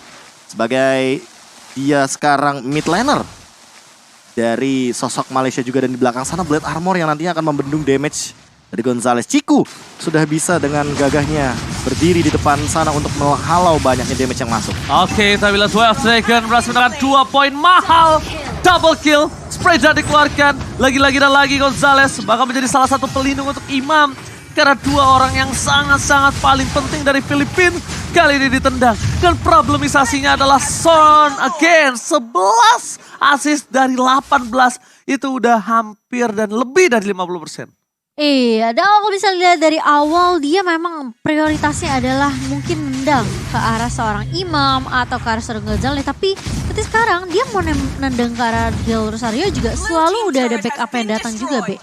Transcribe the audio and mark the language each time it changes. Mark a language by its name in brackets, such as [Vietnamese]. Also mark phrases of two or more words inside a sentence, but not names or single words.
[Indonesian] Sebagai dia sekarang [English] mid laner [Indonesian] dari sosok Malaysia juga, dan di belakang sana Blade Armor yang nantinya akan membendung damage dari Gonzales. Ciku sudah bisa dengan gagahnya berdiri di depan sana untuk menghalau banyaknya damage yang masuk. Oke, tapi lihat 12 Dragon berhasil mendapatkan 2 poin mahal. [English] Double kill, spray jar [Indonesian] dikeluarkan. Lagi-lagi dan lagi Gonzales bakal menjadi salah satu pelindung untuk Imam. Karena 2 orang yang sangat-sangat paling penting dari Filipina kali ini ditendang. Dan problemisasinya adalah Son again. 11 assist dari 18. Itu udah hampir dan lebih dari 50%. Iya, dan kalau bisa lihat dari awal dia memang prioritasnya adalah mungkin nendang ke arah seorang Imam atau ke arah seorang Gonzales. Tapi ketika sekarang dia mau nendang ke arah Del Rosario juga selalu udah ada backup yang datang juga, Be.